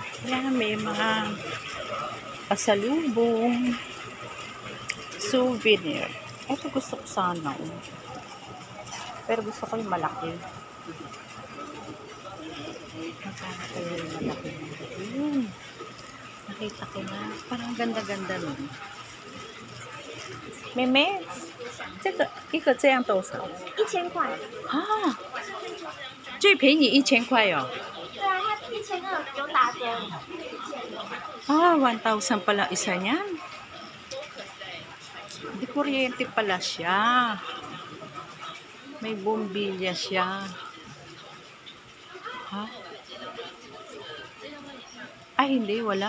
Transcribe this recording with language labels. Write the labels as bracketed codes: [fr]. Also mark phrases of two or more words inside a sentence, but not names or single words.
[tl] Ayan, may mga pasalubong, souvenir. Ito gusto ko sana. Pero gusto ko yung malaki. Magkano ko yung malaki. Yun. Nakita ko na. Parang ganda-ganda nun. [zh] Meme, 这个一个这样多少 1000块。啊？最便宜1000块哦。对啊，它1200有打折。 [tl] Ah, 1,000 pala isa niyan. Di kuryente pala siya. May bombilya siya. Ha? Ay, hindi. Wala.